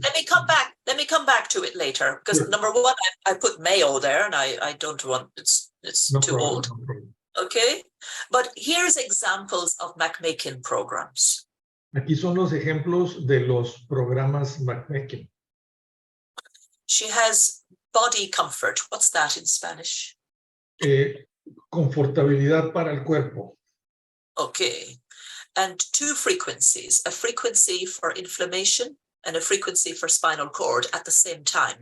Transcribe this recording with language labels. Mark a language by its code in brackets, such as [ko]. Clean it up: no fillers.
[en] Let me come back to it later, because Sure. number one, I put Mayo there, and I don't want, it's No too problem, old. no problem. Okay, but here's examples of MagHealy programs. [es] Aquí son los ejemplos de los programas MagHealy. [en] She has body comfort. What's that in Spanish? [es] Confortabilidad para el cuerpo. [en] Okay, and two frequencies, a frequency for inflammation and a frequency for spinal cord at the same time.